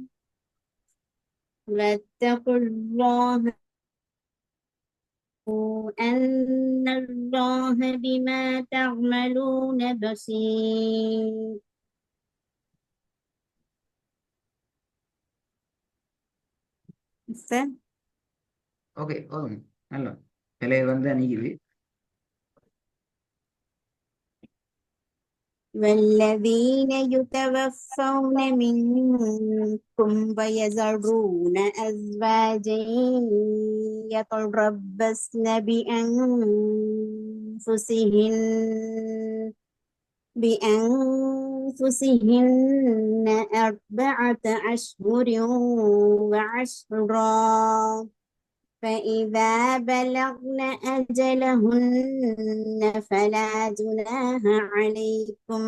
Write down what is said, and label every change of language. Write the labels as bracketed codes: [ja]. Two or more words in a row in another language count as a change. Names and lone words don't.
[ar] واتقوا الله أن الله بما تعملون بصير [ta] ஓகே போதும். நல்லா விலையை வந்து அணுகிது. [ar] والذين يتوفون منكم ويذرون أزواجا يتربصن بأنفسهن 4 أشهر وعشرا فإذا بلغن أجلهن فلا جناح عليكم